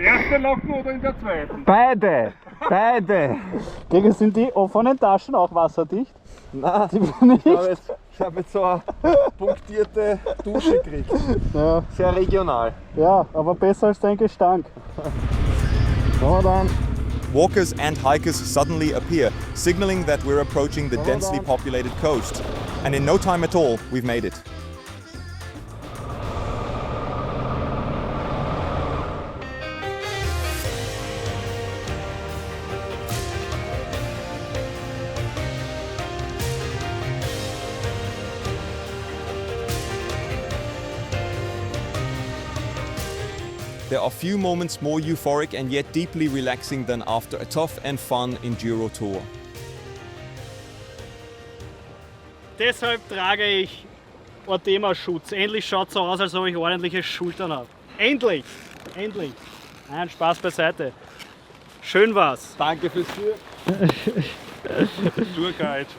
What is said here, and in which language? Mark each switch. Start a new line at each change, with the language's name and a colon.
German: Erste Locken oder in der zweiten? Beide! Digga, sind die offenen Taschen auch wasserdicht? Nein, Nicht? ich habe jetzt so eine punktierte Dusche gekriegt. Ja. Sehr regional. Ja, aber besser als dein Gestank. So dann.
English: Walkers and hikers suddenly appear, signaling that we're approaching the densely populated coast. And in no time at all, we've made it. There are few moments more euphoric and yet deeply relaxing than after a tough and fun Enduro tour.
German: Deshalb trage ich Orthema-Schutz. Endlich schaut es so aus, als ob ich ordentliche Schultern habe. Endlich! Endlich! Nein, Spaß beiseite. Schön war's. Danke fürs Tourguide.